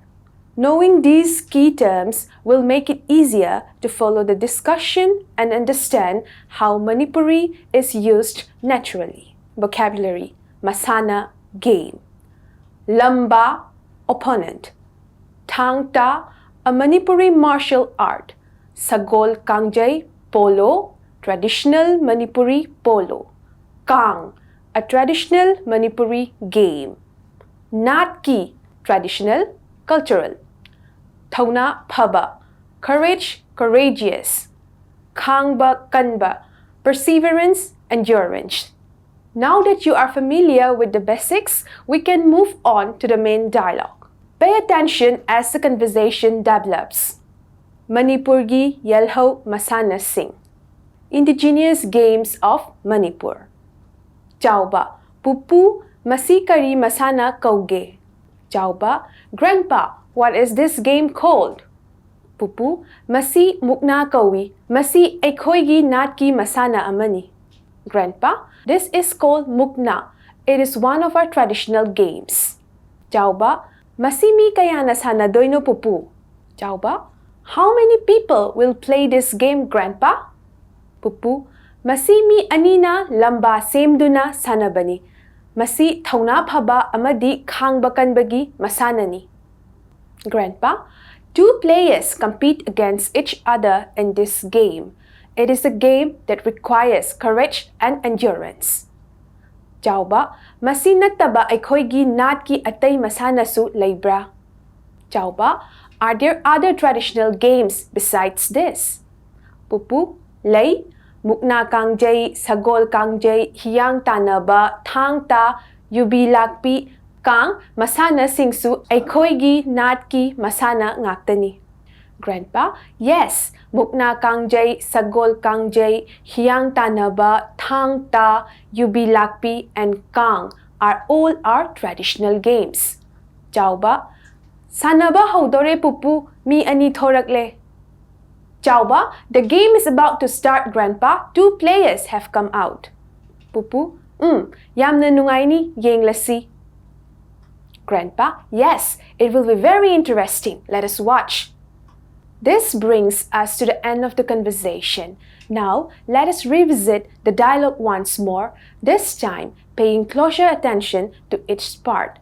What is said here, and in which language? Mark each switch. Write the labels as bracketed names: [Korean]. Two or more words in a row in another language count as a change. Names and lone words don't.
[English] Knowing these key terms will make it easier to follow the discussion and understand how Manipuri is used naturally. Vocabulary: Masana, game. Lamba, opponent. Thangta, a Manipuri martial art. Sagol Kangjay, polo, traditional Manipuri polo. Kang, a traditional Manipuri game. Natki, traditional, cultural. [Manipuri] Thauna Phaba, [English] courage, courageous. [Manipuri] Khangba Kanba, [English] perseverance, endurance. Now that you are familiar with the basics, we can move on to the main dialogue. Pay attention as the conversation develops. [Manipuri] Manipur Gi Yelho Masana Singh. [English] Indigenous Games of Manipur. [Manipuri] Chauba, Pupu Masikari Masana Kauge. [English] Chauba, Grandpa, what is this game called? [Manipuri] Pupu, Masi Mukna Kawi, Masi Ekoigi Natki Masana Amani. [English] Grandpa, this is called Mukna. It is one of our traditional games. [Manipuri] Chauba, Masimi Kayana Sana Doino Pupu. [English] Chauba, how many people will play this game, Grandpa? [Manipuri] Pupu, Masimi Anina Lamba Semduna Sanabani. Masi Thauna Phaba Amadi Khangbakanbagi Masanani. [English] Grandpa, two players compete against each other in this game. It is a game that requires courage and endurance. [Manipuri] Chauba, Masinataba Aikoigi Natki Atay Masanasu Laibra. [English] Chauba, are there other traditional games besides this? [Manipuri] Pupu, Lay, Mukna Kangjay, Sagol Kangjay, Hyang Tanaba, Thangta, Yubi Lakpi, Kang, Masana Singsu, Aikoigi Natki Masana Ngaktani. [English] Grandpa, yes, Mukna Kangjay, Sagol Kangjay, Hyang Tanaba, Thangta, Yubi Lakpi, and Kang are all our traditional games. [Manipuri] Chauba, Sanaba Haudore Pupu, mi ani thorakle. [English] Chauba, the game is about to start, Grandpa. Two players have come out. [Manipuri] Pupu, yamna nungay ni, yeng lasi. [English] Grandpa, yes, it will be very interesting. Let us watch. This brings us to the end of the conversation. Now, let us revisit the dialogue once more, this time paying closer attention to each part.